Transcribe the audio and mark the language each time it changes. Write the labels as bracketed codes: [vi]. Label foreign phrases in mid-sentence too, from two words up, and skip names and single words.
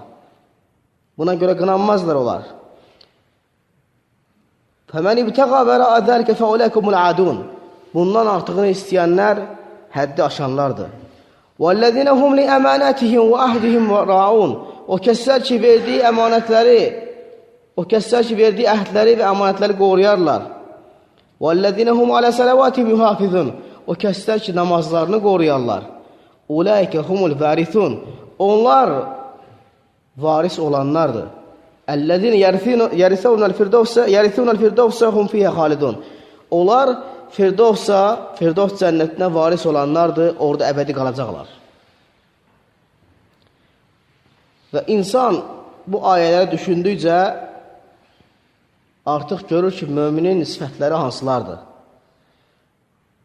[az] Buna görə qınanmazlar olar. [ar] فمن ابتغى وراء ذلك فأولئك هم العادون. [az] Bundan artıqını istəyənlər həddi aşanlardır. [ar] والذين هم لأماناتهم وعهدهم راعون. [az] O kəslər ki, verdiyi əmanətləri, o kəslər ki, verdiyi əhdləri və əmanətləri qoruyarlar. [ar] وَالَّذِينَ هُمْ عَلَى سَلَوَاتِهِمْ يُحَافِظُونَ. [az] O kəslər ki, namazlarını qoruyarlar. [ar] اُولَٰئِكَ هُمُ الْوَارِثُونَ. [az] Onlar varis olanlardır. [ar] اَلَّذِينَ يَرِثُونَ الْفِرْدَوْسَ هُمْ فِيهَا خَالِدُونَ. [az] Onlar Firdovs cənnətinə varis olanlardır, orada əbədi qalacaqlar. Və insan bu ayələri düşündükcə artıq görür ki, müminin sifətləri hansılardır.